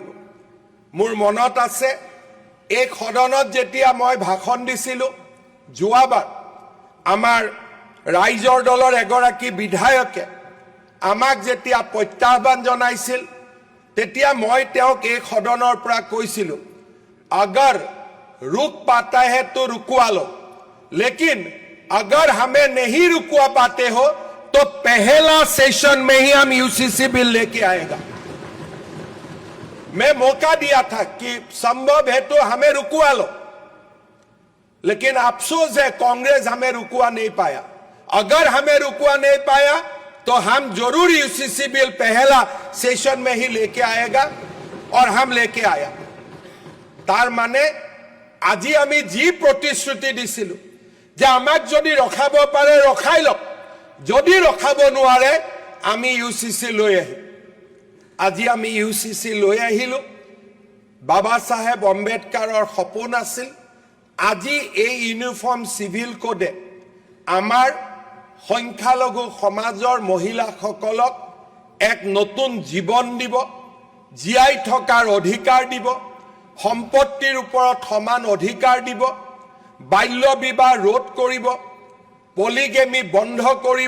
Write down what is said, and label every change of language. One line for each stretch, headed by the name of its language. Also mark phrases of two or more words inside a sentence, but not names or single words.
Assamese: মোৰ মনত আছে এই সদনত যেতিয়া মই ভাষণ দিছিলোঁ যোৱাবাৰ আমাৰ ৰাইজৰ দলৰ এগৰাকী বিধায়কে আমাক যেতিয়া প্ৰত্যাহ্বান জনাইছিল তেতিয়া মই তেওঁক এই সদনৰ পৰা কৈছিলোঁ,
Hindi: अगर रुक पाता है तो रुकवा लो, लेकिन अगर हमें नहीं रुकवा पाते हो तो पहला सेशन में ही हम यूसीसी बिल लेके आएगा। मैं मौका दिया था कि संभव है तो हमें रुकवा लो, लेकिन अफसोस है कांग्रेस हमें रुकवा नहीं पाया। अगर हमें रुकवा नहीं पाया तो हम जरूर यूसीसी बिल पहला सेशन में ही लेके आएगा, और हम लेके आया।
Assamese: তাৰ মানে আজি আমি যি প্ৰতিশ্ৰুতি দিছিলো যে আমাক যদি ৰখাব পাৰে ৰখাই লওক, যদি ৰখাব নোৱাৰে আমি ইউচিচি লৈ আহিম। আজি আমি ইউচিচি লৈ আহিলো। বাবা সাহেব আম্বেদকাৰৰ সপোন আছিল আজি এই
English: uniform civil
Assamese: কোডে আমাৰ সংখ্যালঘু সমাজৰ মহিলাসকলক এক নতুন জীৱন দিব, জীয়াই থকাৰ অধিকাৰ দিব, সম্পত্তিৰ ওপৰত সমান অধিকাৰ দিব, বাল্য বিবাহ ৰোধ কৰিব, পলিগেমি বন্ধ কৰিব।